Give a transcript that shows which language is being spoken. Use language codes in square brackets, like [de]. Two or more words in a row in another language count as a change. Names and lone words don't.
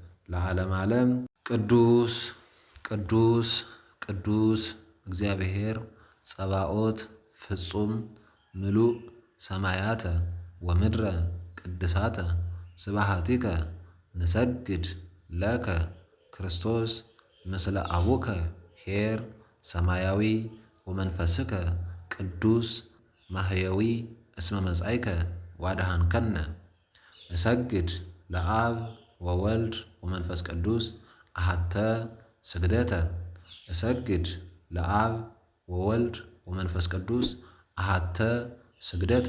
[gez] ለዓለም ዓለም። ቅዱስ ቅዱስ ቅዱስ እግዚአብሔር ጸባኦት ፍጹም ምሉእ ሰማያተ ወምድረ ቅድሳተ ስብሐቲከ ንሰግድ ለከ ክርስቶስ ምስለ አቡከ ኄር ሰማያዊ ወመንፈስከ ቅዱስ ማህየዊ እስመ መጻእከ ዋድኃንከነ። እሰግድ ለአብ ወወልድ ወመንፈስ ቅዱስ አሐተ ስግደተ። እሰግድ ለአብ ወወልድ ወመንፈስ ቅዱስ አሐተ ስግደተ።